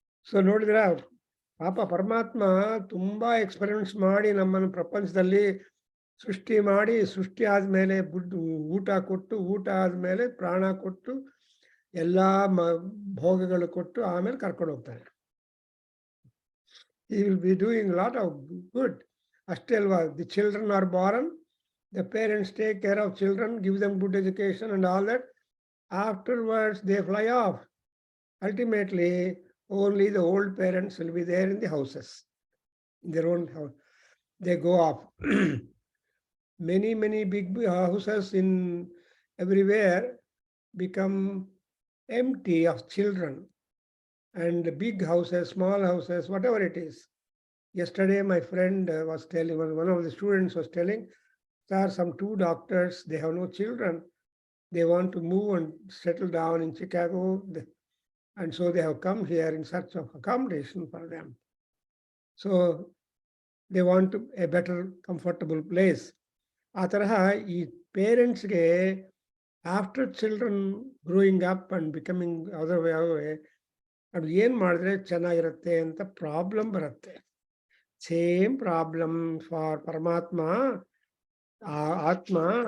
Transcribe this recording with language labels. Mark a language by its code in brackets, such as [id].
[kn] So ನೋಡಿದ್ರ, ಪಾಪ ಪರಮಾತ್ಮ ತುಂಬಾ ಎಕ್ಸ್ಪೆರಿಮೆಂಟ್ಸ್ ಮಾಡಿ ನಮ್ಮನ್ನು ಪ್ರಪಂಚದಲ್ಲಿ ಸೃಷ್ಟಿ ಮಾಡಿ, ಸೃಷ್ಟಿ ಆದ್ಮೇಲೆ ಊಟ ಕೊಟ್ಟು, ಊಟ ಆದ್ಮೇಲೆ ಪ್ರಾಣ ಕೊಟ್ಟು, ಎಲ್ಲಾ ಭೋಗಗಳು ಕೊಟ್ಟು ಆಮೇಲೆ ಕರ್ಕೊಂಡು ಹೋಗ್ತಾನೆ. [en] He will be doing a lot of good. [kn] ಅಷ್ಟೇ ಅಲ್ವಾ? [en] The children are born, the parents take care of children, give them good education and all that. Afterwards they fly off. Ultimately only the old parents will be there in the houses, in their own house. They go off. Many big houses in everywhere become empty of children, and big houses, small houses, whatever it is. Yesterday my friend was telling, one of the students was telling, sir, some 2 doctors, they have no children, they want to move and settle down in Chicago, and so they have come here in search of accommodation for them. So they want a better comfortable place. [kn] ಆ ತರಹ ಈ ಪೇರೆಂಟ್ಸ್ಗೆ [en] after children growing up and becoming other way [kn] ಅದು ಏನು ಮಾಡಿದ್ರೆ ಚೆನ್ನಾಗಿರುತ್ತೆ ಅಂತ problem ಬರುತ್ತೆ. [en] Same problem for ಪರಮಾತ್ಮ, ಆತ್ಮ.